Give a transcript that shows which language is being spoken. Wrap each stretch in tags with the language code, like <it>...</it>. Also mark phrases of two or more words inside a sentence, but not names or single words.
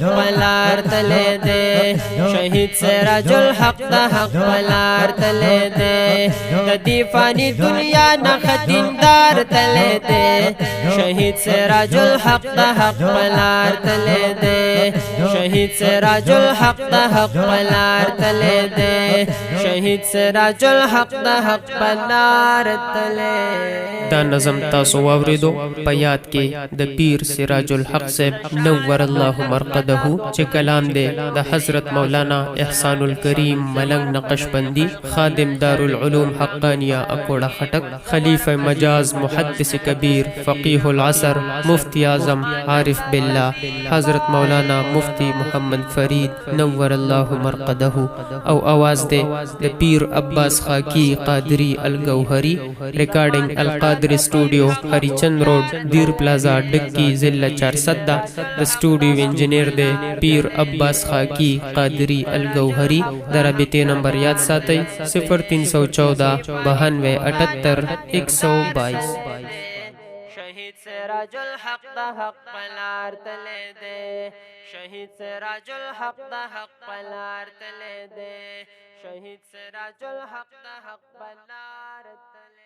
<ps>پلار تله دے شهید سراج الحق د حق پلار تله دے د دې فانی دنیا نه خدیندار تله دے شهید سراج الحق د حق پلار تله دے شهید سراج الحق د حق پلار تله دے شهید سراج الحق د حق پلار تله دا نظم تاسو واوریدو په یاد کې د پیر سراج الحق صاحب نور الله مرقده چې کلام دی د حضرت مولانا احسان الکریم ملنگ نقشبندی خادم دار العلوم حقانیہ اکوڑا خٹک خلیفہ مجاز محدث کبیر فقیہ العصر مفتی اعظم عارف باللہ حضرت مولانا مفتی محمد فرید نور الله مرقده او آواز دے د پیر عباس خاکی قادری الگوہری ریکارڈنگ القادر اسٹوڈیو ہری چند روڈ دیر پلازا ڈکی ضلع 400 د</ps> <en>studio engineer</en> <ps>دے پیر عباس خاکی قادری الگوہری درابطے نمبر یاد ساتھی 0314 92 78 122 شهید سراج الحق د حق پلار تله دے شهید سراج الحق د حق پلار تله دے شهید سراج الحق د حق پلار</ps>